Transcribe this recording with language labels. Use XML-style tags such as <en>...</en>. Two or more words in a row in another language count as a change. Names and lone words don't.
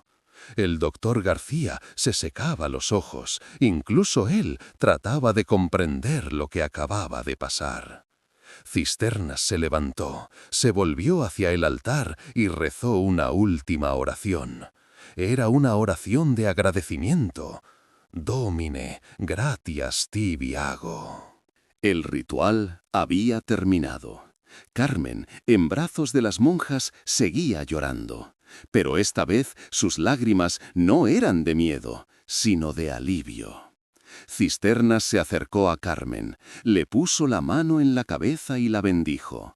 <es>El doctor García se secaba los ojos. Incluso él trataba de comprender lo que acababa de pasar. Cisternas se levantó, se volvió hacia el altar y rezó una última oración. Era una oración de agradecimiento.</es> <la>«Domine, gratias tibi hago».</la> <es>El ritual había terminado. Carmen, en brazos de las monjas, seguía llorando. Pero esta vez sus lágrimas no eran de miedo, sino de alivio. Cisternas se acercó a Carmen, le puso la mano en la cabeza y la bendijo.</es>